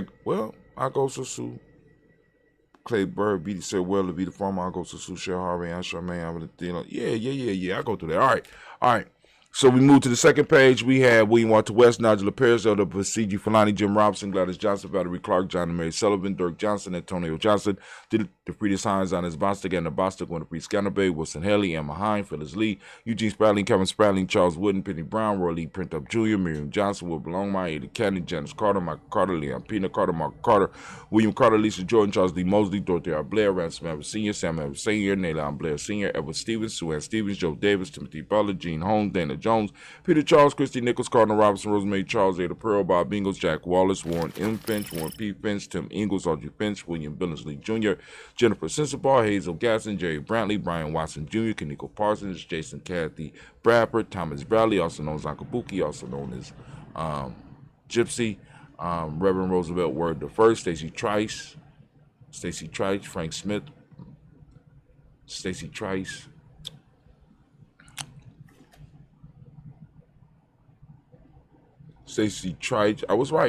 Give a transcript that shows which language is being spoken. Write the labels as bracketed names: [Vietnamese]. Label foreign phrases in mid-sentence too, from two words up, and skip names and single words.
[English] Well, I go to Sue. Clay Bird, BD said, well, to be the farmer, I go to Sue, Shell Harvey, and Charmaine, I'm the dealer. Yeah. I go through that. All right. So we move to the second page. We have William Walter West, Nigel Perez, Elder Basiji Falani, Jim Robinson, Gladys Johnson, Valerie Clark, John and Mary Sullivan, Dirk Johnson, Antonio Johnson, DeFriedis Hines, Anis Bostic, Anna Bostic, Winter Priest Scannerbay, Wilson Haley, Emma Hine, Phyllis Lee, Eugene Spradling, Kevin Spradling, Charles Wooden, Penny Brown, Roy Lee Printup Jr., Miriam Johnson, Will Belongmeyer, Ada Candy, Janice Carter, Michael Carter, Leon Pina Carter, Mark Carter, William Carter, Lisa Jordan, Charles D. Mosley, Dorothy R. Blair, Ransom Evans Sr., Sam Evans Sr., Naylon Blair Sr., Edward Stevens, Sue Ann Stevens, Joe Davis, Timothy Butler, Gene Holmes, Dana Jones, Peter Charles, Christy Nichols, Cardinal Robinson, Rosemary Charles, Ada Pearl, Bob Ingles, Jack Wallace, Warren M. Finch, Warren P. Finch, Tim Ingles, Audrey Finch, William Billingsley Jr., Jennifer Sensabaugh, Hazel Gasson, Jerry Brantley, Brian Watson Jr., Kaniko Parsons, Jason Kathy Bradford, Thomas Bradley, also known as Akabuki, also known as Gypsy, Reverend Roosevelt Word the First, Stacy Trice, Frank Smith, Stacy Trice, I was right.